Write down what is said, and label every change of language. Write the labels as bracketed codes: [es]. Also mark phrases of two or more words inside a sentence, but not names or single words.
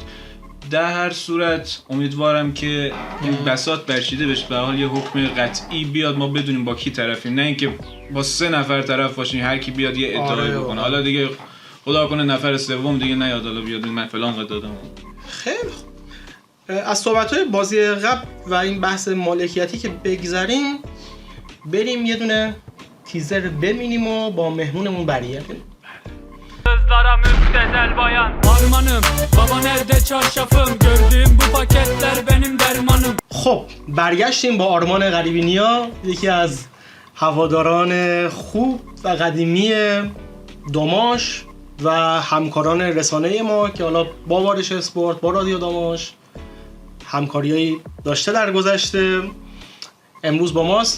[fa] در هر صورت امیدوارم که این بساط برچیده بشه، به حال یه حکم قطعی بیاد، ما بدونیم با کی طرفیم، نه اینکه با 3 نفر طرف باشیم هر کی بیاد یه ادعایی بکنه. حالا دیگه خدا کنه نفر سوم دیگه نیاد حالا بیاد من فلان قد دادم. خیلی خوب. از صحبت‌های بازی قبل و این بحث مالکیتی که بگذریم، بریم یه دونه تیزر ببینیم و با مهمونمون برگردیم. [tr] Kızlara müptezel bayan Armanım baba nerede çarşafım Gördüğüm bu paketler benim dermanım. [fa] خب برگشتیم با آرمان غریبی نیا، یکی از هواداران خوب و قدیمی داماش و همکاران رسانه ما که حالا با وارش اسپورت با رادیو داماش همکاریایی داشته در گذشته، امروز با ماست.